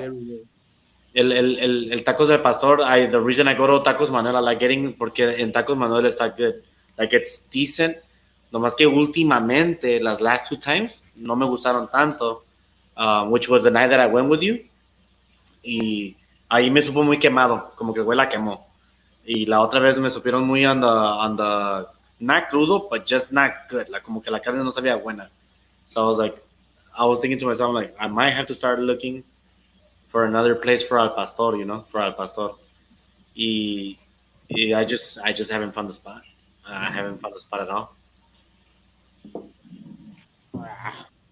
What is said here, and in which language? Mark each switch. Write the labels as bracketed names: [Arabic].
[English] Very rare. El tacos de pastor, the reason I go to Tacos Manuel, I like getting, [Spanish] porque en Tacos Manuel está [English] good. Like, it's decent. [Spanish] Nomás que últimamente, las [English] last two times, [Spanish] no me gustaron tanto. [English] Which was the night that I went with you. [Spanish] Y ahí me supo muy quemado, como que el güey la quemó. Y la otra vez me supieron muy [English] on the not [Spanish] crudo, [English] but just not good. [Spanish] Like, como que la carne no sabía buena. [English] So I was thinking to myself, like, I might have to start looking for another place for Al Pastor, for Al Pastor. Y I just haven't found the spot. I haven't found the spot at all. Ah,